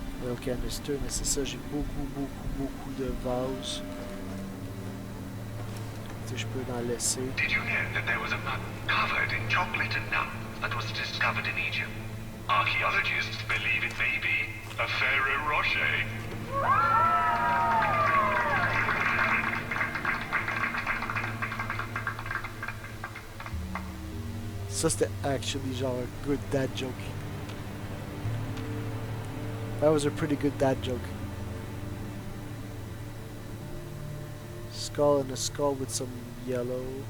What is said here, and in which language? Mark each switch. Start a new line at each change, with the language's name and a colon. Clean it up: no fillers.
French: Ok, canister, mais c'est ça, j'ai beaucoup de vases. Je peux en laisser.
English: Did you know that there was a mummy covered in chocolate and nuts that was discovered in Egypt? Archaeologists believe it may be a Pharaoh Rocher.
French: Ça c'était
English: actually
French: genre
English: a good dad joke. That was a pretty good dad joke. Skull and a skull with some yellow.